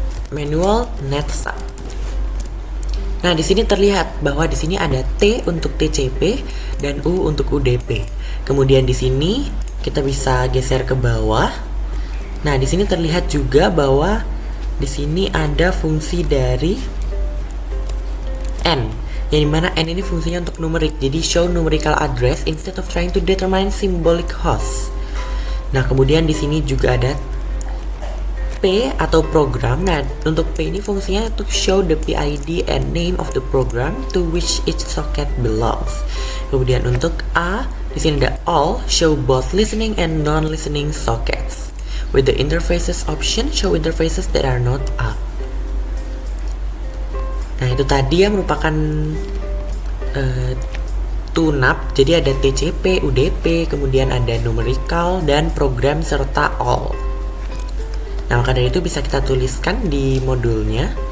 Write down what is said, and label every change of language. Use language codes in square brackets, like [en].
[id] Manual netstart. Nah, di sini terlihat bahwa di sini ada T untuk TCP dan U untuk UDP. Kemudian di sini kita bisa geser ke bawah. Nah, di sini terlihat juga bahwa di sini ada fungsi dari N, yang dimana N ini fungsinya untuk numerik. [en] Jadi show numerical address instead of trying to determine symbolic host. [id] Nah, kemudian di sini juga ada P atau program. Nah, untuk P ini fungsinya untuk [en] show the PID and name of the program to which each socket belongs. [id] Kemudian untuk A, di sini ada all, [en] show both listening and non-listening sockets. With the interfaces option, show interfaces that are not up. [id] Nah, itu tadi ya merupakan tunap. Jadi ada TCP, UDP, kemudian ada numerical dan program serta all. Nah, maka dari itu bisa kita tuliskan di modulnya.